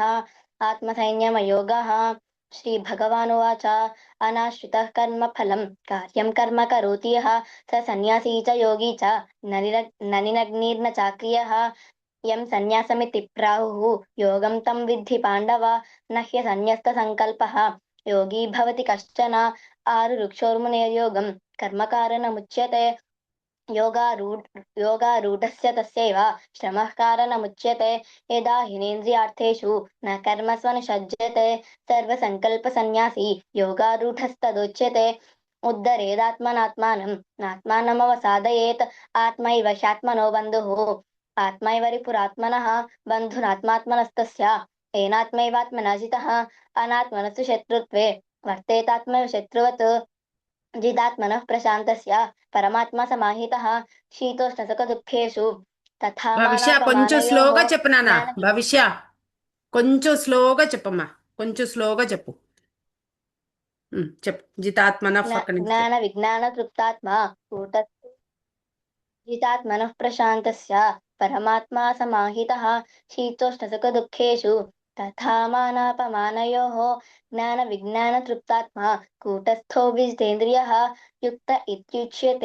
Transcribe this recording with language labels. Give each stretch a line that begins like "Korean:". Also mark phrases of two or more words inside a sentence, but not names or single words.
Sanskrit: ఆత్మసంయమయోగः. శ్రీ భగవానువాచ అనాశ్రితః కర్మ ఫలం కార్యం కర్మ కరోతి యః స సన్యాసీ చ యోగి చ ననినగ్నిర్న చాక్రియః యం సన్యాసమితి ప్రాహుః యోగం తం విద్ధి పాండవ నహ్య సన్యస్త సంకల్పః యోగి భవతి కశ్చన ఆరు రుక్షోర్మునేర్యోగం కర్మకారణముచ్యతే योगारूढस्य तस्यैव श्रमः कारणमुच्यते यदा हिनेन्द्रियार्थेषु न कर्मसु निषज्यते सर्वसङ्कल्पसन्न्यासी योगारूढस्तदुच्यते उद्धरेदात्मनात्मानं नात्मानमवसादयेत् आत्मैव ह्यात्मनो बन्धुः आत्मैव रिपुरात्मनः बन्धुरात्मात्मनस्तस्य येनात्मैवात्मना जितः अनात्मनस्तु शत्रुत्वे वर्तेतात्मैव शत्रुवत् जिदात्मनः प्रशान्तस्य परमात्मा समाहितः शीतोष्णसुखदुःखेषु तथा
Telugu: భవిష్య కొంచెం
Sanskrit: मानापमानयोः
Telugu: స్లోగా చెప్పు నాన్న.
Sanskrit: ज्ञान
Telugu: భవిష్య కొంచెం స్లోగా చెప్పమ్మా. కొంచెం స్లోగా చెప్పు. చెప్పు. జితాత్మన పక్క నుంచి చెప్పు.
Sanskrit: ज्ञानविज्ञानतृप्तात्मा कूटस्थ जितात्मनः प्रशान्तस्य परमात्मा समाहितः शीतोष्णसुखदुःखेषु तथा मानापमानयोः ज्ञानविज्ञानतृप्तात्मा कूटस्थो विजितेन्द्रियः युक्त इत्युच्यते